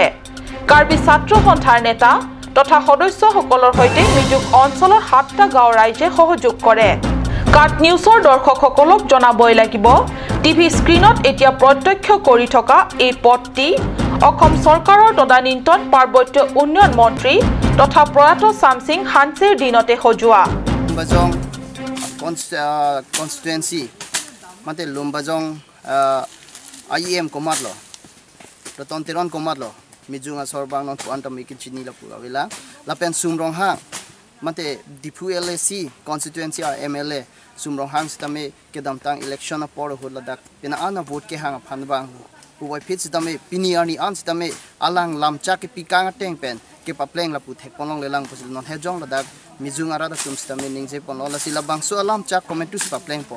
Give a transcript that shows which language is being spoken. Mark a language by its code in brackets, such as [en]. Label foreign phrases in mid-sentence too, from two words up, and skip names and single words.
[as] কাৰ্বি ছাত্ৰ সন্থাৰ নেতা তথা সদস্যসকলৰ সৈতে মিজুং অঞ্চলৰ 7টা গাঁৱৰ ৰাইজে সহযোগ কৰে। কাট নিউজৰ দৰ্শকসকলক জনাবই লাগিব, টিভি স্ক্ৰীণত এতিয়া প্ৰত্যক্ষ কৰি থকা এই পথটি অসম চৰকাৰৰ তদানীন্তন পাৰ্বত্য উন্নয়ন মন্ত্ৰী তথা প্ৰয়াত চামসিং হানছেৰ দিনতে সজোৱা। [mjw] constituency mate lumbajong IEM komatlo roton tiron komatlo mijunga sorbang non puanta mikichini la pula vela lapen sumrong hang mate dipu LAC constituency MLA sumrong hang stame kedam tang election por hola dak pina ana vote ke hang phanbang uwai phit stame piniani an stame alang lamcha ke pikang teng pen ke papleng la pu thek ponong lelang pusil non hejong la dak Mijung arada tumstami ningje pon ola sila bangsu alam chak komentus papleng po